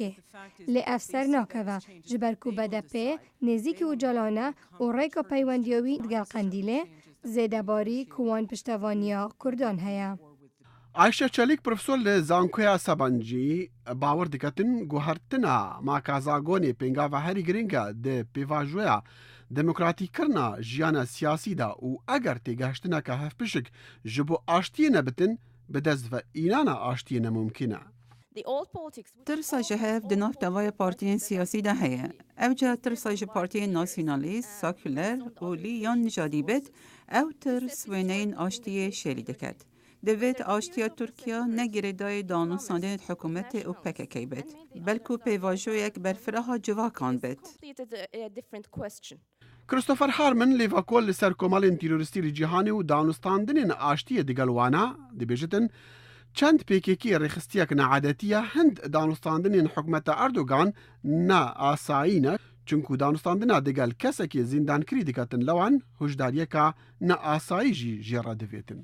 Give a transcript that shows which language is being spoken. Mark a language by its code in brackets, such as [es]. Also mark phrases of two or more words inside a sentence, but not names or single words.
[ku] Lê ev ser nakeve ji ber ku BDP nêzîkî Öcalan e û rêka peywendiyê wî digel Qendîlê zêdebarî ku wan piştevaniya Kurdan heye. Ayşe Çelik profesor li Zankoya Sabancî bawer diketin guhertina maka zagonê pêngava herî giring e di pêvajoya دموکراتیکردنا ژیانە سیاسیدا و ئەگەر تێگەشتنەکە هەفپشک ji bo aştiyê nebitin bi dest ve înana aştiyê nemumkîn e. ترسا جهاف دناف دوای پارتیین سیاسی ده هەیە. ئەوجا ترسا ji پارتیین ناسیۆنالیست، ساکولەر û lî yan nijadî bit، ew tirs wêneyên aştiyê şêlî diket. Divêt aştiya Tirkiye ne girêdayê danûstandinên hikûmetê û PKK'yê bit, belkû pêvajoyek berfiraha civakan bit. Christopher Harman lêvakol li ser komalên teroristî li cîhanê û danûstandinên aştiyê digel wana dibêjitin çend PKK rêxistiyek neadetiye hind danûstandinên hikûmeta Erdogan ne asayî ne çunku danûstandina digel kesekê zîndankirî diketin lewan hojdariyeka ne asayî jî jê re divêtin.